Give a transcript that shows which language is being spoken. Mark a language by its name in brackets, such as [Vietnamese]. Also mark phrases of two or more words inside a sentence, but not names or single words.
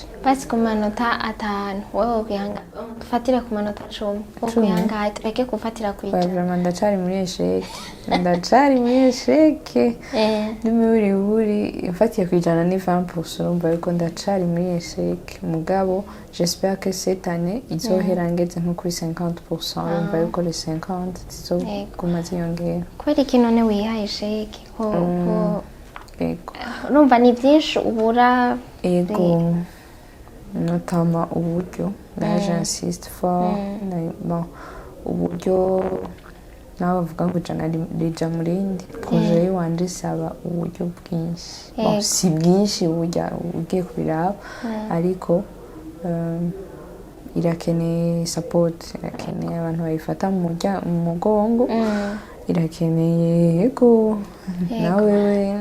[Rundi] basi ku manota 5 wowe ukihanga ufatira ku manota 10 ukihanga tureke kufatira ku ijana. Vraiment ndacari muri esheke n'imiburi mfatiye ku ijana ni 20%, urumva yuko ndacari muri esheke mugabo [French] j'espère que cette année [Rundi] izohera ngeze nko kuri 50%, urumva yuko les 50 zizoguma ziyongera. Kubera iki none wihaye esheke ko urumva ni byinshi ubura? Ego notamment uburyo [French] là j'insiste fort bon [Rundi] uburyo nawe bavuga ngo jana rija murindi projet yiwanje saba uburyo bwinshi bon si bwinshi ugiye kubiraba ariko irakeneye support, irakeneye abantu bayifata mu mugongo, irakeneye yego nawe